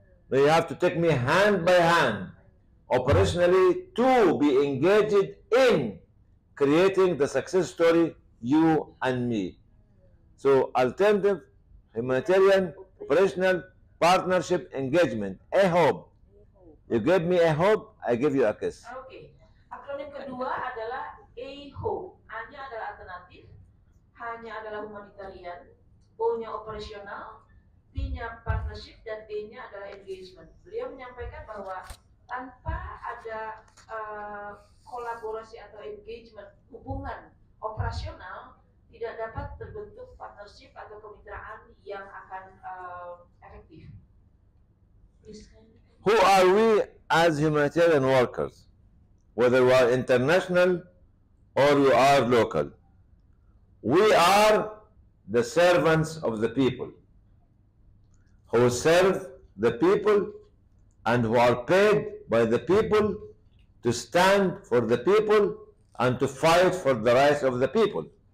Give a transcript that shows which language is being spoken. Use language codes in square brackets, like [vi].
[en] No, you have to take me hand by hand, operationally, to be engaged in creating the success story, you and me. So alternative, humanitarian, operational, partnership, engagement. A hope. You give me a hope, I give you a kiss. [id] Oke. Akronim kedua adalah A-HO. A-nya adalah alternatif, H-nya adalah humanitarian, O-nya operasional, P-nya partnership, dan E-nya adalah engagement. Beliau menyampaikan bahwa tanpa ada kolaborasi atau engagement, hubungan operasional, tidak dapat terbentuk partnership atau kemitraan yang akan efektif. [en] Please. Who are we as humanitarian workers? Whether we are international or we are local. We are the servants of the people, who serve the people and who are paid by the people to stand for the people and to fight for the rights of the people.